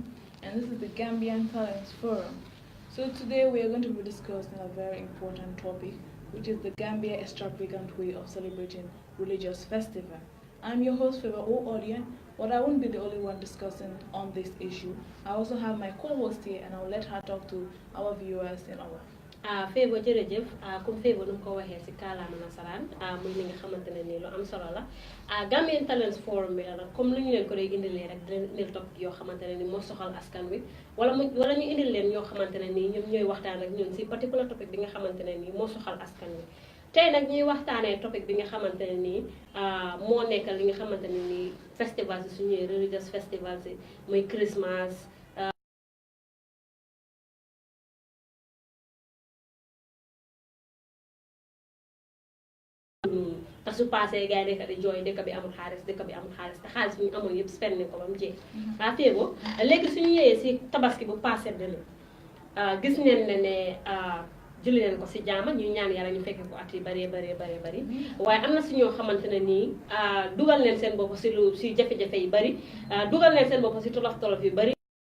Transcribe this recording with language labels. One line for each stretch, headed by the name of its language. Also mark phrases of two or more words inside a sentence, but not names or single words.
English: And this is the Gambian Talents Forum. So today we are going to be discussing a very important topic, which is the Gambia extravagant way of celebrating religious festival. I'm your host, Favor O Audience, but I won't be the only one discussing on this issue. I also have my co-host here, and I'll let her talk to our viewers in our
Wolof: Favour jërëjëf comme Favour nu mu ko waxee ci kaalaama nasaraan muy li nga xamante ne nii lu am solo la Gambian Talents Forum bi la nag comme lu ñu leen ko dee indilee rek dinañ indil topic yoo xamante ne nii moo soxal askan wi wala ñu indil leen ñoo xamante ne nii ñoom ñooy waxtaan ak ñun ci
English: particular topic
Wolof: bi nga xamante ne nii moo soxal askan wi tey nag ñuy waxtaanee topic bi nga xamante ne nii moo nekk li nga xamante ne nii festival si suñuy
English: religious festival
Wolof: si muy Christmas te su passé gars yi nekk di jooy dëkk bi amul xaalis te xaalis bi ñu amoon yëpp spend nañ ko ba mu jeex waa Fego léegi suñu ñëwee si tabaski bu passé dële gis neen ne julli leen ko si jaama ñu ñaan yàlla ñu fekkee ko at yi bëree bëri waaye am na si ñoo xamante ne nii dugal leen seen bopp si jafe-jafe yi bëri dugal leen seen bopp si tolof yu bëri